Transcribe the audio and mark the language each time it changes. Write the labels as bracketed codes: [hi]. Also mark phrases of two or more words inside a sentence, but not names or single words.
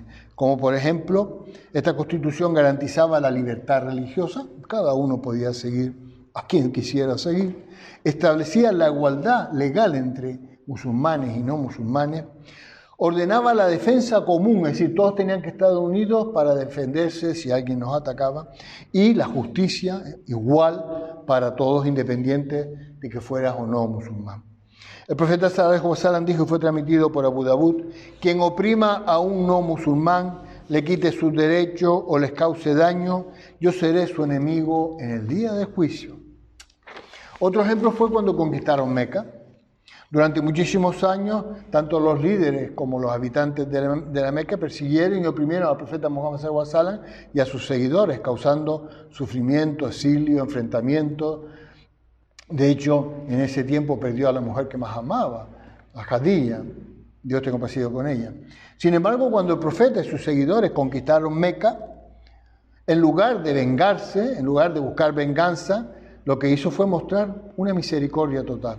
[es] Como por ejemplo, esta Constitución garantizaba la libertad religiosa, cada uno podía seguir a quien quisiera seguir, establecía la igualdad legal entre musulmanes y no musulmanes, ordenaba la defensa común, es decir, todos tenían que estar unidos para defenderse si alguien nos atacaba, y la justicia igual para todos, independientes de que fueras o no musulmán. El profeta [ar] صلى الله عليه وسلم [es] dijo, y fue transmitido por Abu Dawud, quien oprima a un no musulmán, le quite sus derechos o les cause daño, yo seré su enemigo en el día del juicio. Otro ejemplo fue cuando conquistaron Meca. Durante muchísimos años, tanto los líderes como los habitantes de la Meca persiguieron y oprimieron al profeta Muhammad [ar] صلى الله عليه وسلم [es] y a sus seguidores, causando sufrimiento, exilio, enfrentamiento. De hecho, en ese tiempo perdió a la mujer que más amaba, a Khadija, Dios tenga compasión con ella. Sin embargo, cuando el profeta y sus seguidores conquistaron Meca, en lugar de vengarse, en lugar de buscar venganza, lo que hizo fue mostrar una misericordia total.